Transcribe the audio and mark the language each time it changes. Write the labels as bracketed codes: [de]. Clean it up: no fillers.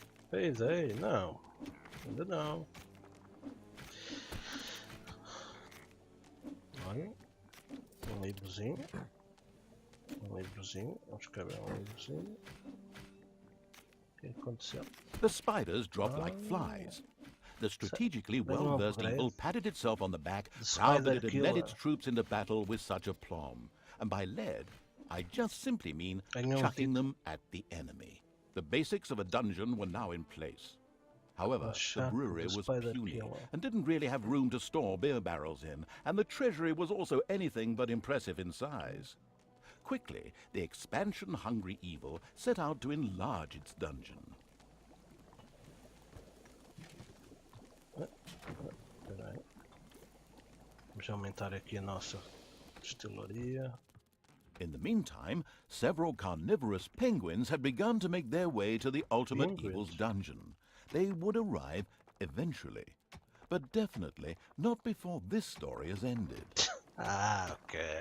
[pt] Payday? Não. Ainda não. Olha. Um livrozinho. Um livrozinho. Vamos escrever um livrozinho. O que aconteceu? [en] The spiders dropped like flies. The strategically well-versed evil patted itself on the back, proud that it had led its troops into battle with such aplomb. And by led, I just simply mean chucking them at the enemy. The basics of a dungeon were now in place. However, the brewery was puny and didn't really have room to store beer barrels in, and the treasury was also anything but impressive in size. Quickly, the expansion-hungry evil set out to enlarge its dungeon. [pt] Vamos aumentar aqui a nossa destilaria. [en] In the meantime, several carnivorous penguins had begun to make their way to the ultimate evil's dungeon. they would arrive eventually. But definitely not before this story has ended. Ah, ok.